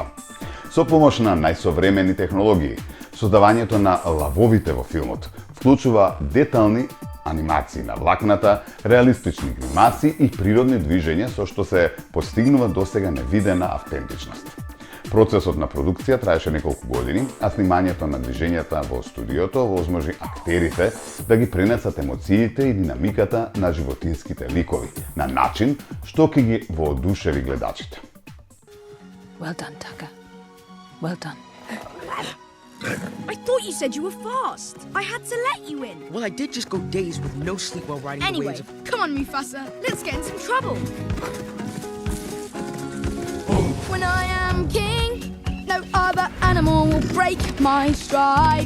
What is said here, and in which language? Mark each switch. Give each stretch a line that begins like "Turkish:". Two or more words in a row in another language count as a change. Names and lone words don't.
Macedonian: Со помош на најсовремени технологии, создавањето на лавовите во филмот вклучува детални анимации на влакната, реалистични гримаси и природни движења со што се постигнува досега невидена автентичност. Процесот на продукција траеше неколку години, а снимањето на движењата во студиото возможи актерите да ги пренесат емоциите и динамиката на животинските ликови на начин што ќе ги воодушеви гледачите.
English: Well done, Tucker. Well done. I thought you said you were fast. I had to let you in. Well, I did just go days with no sleep while riding the Anyway, waves of... come on, Mufasa. Let's get in some trouble. When I am king, no other animal will break my stride.